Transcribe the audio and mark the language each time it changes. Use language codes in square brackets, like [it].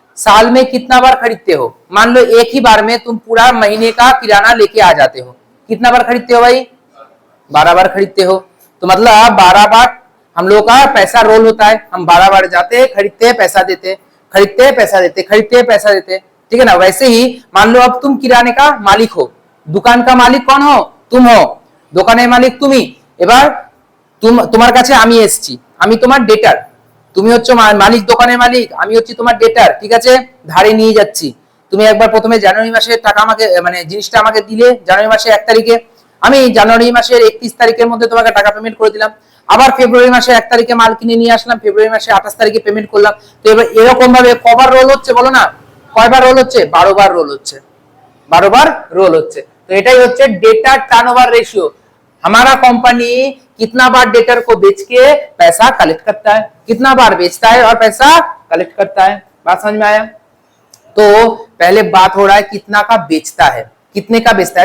[hi] साल में कितना बार खरीदते हो? मान लो एक ही बार में तुम पूरा महीने का किराना लेके आ जाते हो, कितना बार खरीदते हो भाई? 12 बार खरीदते हो। तो मतलब 12 बार हम लोग का पैसा रोल होता है, हम 12 बार जाते, खरीदते, पैसा देते, खरीदते, पैसा देते, खरीदते, पैसा देते, ठीक है ना? वैसे ही मान लो अब तुम किराने का मालिक हो, दुकान का मालिक कौन हो? तुम हो, [bn] দোকানের মালিক তুমি। এবার তোমার কাছে আমি এসেছি, আমি তোমার ডেটার, তুমি হচ্ছে মালিক, দোকানের মালিক, আমি হচ্ছে তোমার ডেটার, ঠিক আছে? ধারে নিয়ে যাচ্ছি, তুমি একবার প্রথমে জানুয়ারি মাসে টাকা আমাকে মানে জিনিসটা আমাকে দিলে জানুয়ারি মাসে 1 তারিখে, আমি জানুয়ারি মাসের 31 তারিখের মধ্যে তোমাকে টাকা পেমেন্ট করে দিলাম। আবার ফেব্রুয়ারি মাসে 1 তারিখে মাল কিনে নিয়ে আসলাম, ফেব্রুয়ারি মাসে 28 তারিখে পেমেন্ট করলাম। তো এবার এরকম ভাবে কবার রোল হচ্ছে বলো না? কয়বার রোল হচ্ছে? 12 বার রোল হচ্ছে, 12 বার রোল হচ্ছে। [hi] तो [bn] এটাই হচ্ছে [hi] डेटा टर्नओवर रेशियो। हमारा कंपनी कितना बार डेटर को बेच के पैसा कलेक्ट करता है, कितना बार बेचता है और पैसा कलेक्ट करता है। बात समझ में आया? तो पहले बात हो रहा है कितना का बेचता है, कितने का बेचता है।